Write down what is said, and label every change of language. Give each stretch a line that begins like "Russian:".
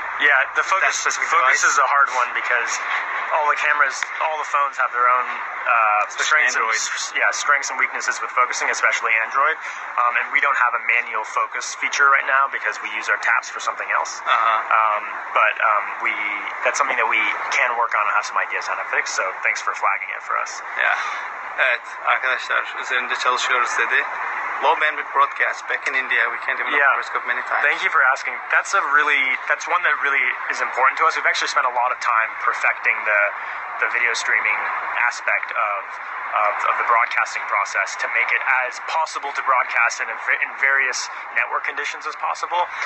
English: Yeah, the focus is a hard one because all the phones have their own strengths and weaknesses with focusing, especially Android. And we don't have a manual focus feature right now because we use our taps for something else. But that's something that we can work on and have some ideas on to fix. So thanks for flagging it for us. Yeah.
Turkish: Evet arkadaşlar, üzerinde çalışıyoruz dedi.
English: Low bandwidth broadcast back in India. We can't even Periscope many times. Thank you for asking. That's one that really is important to us. We've actually spent a lot of time perfecting the video streaming aspect of the broadcasting process to make it as possible to broadcast in various network conditions as possible.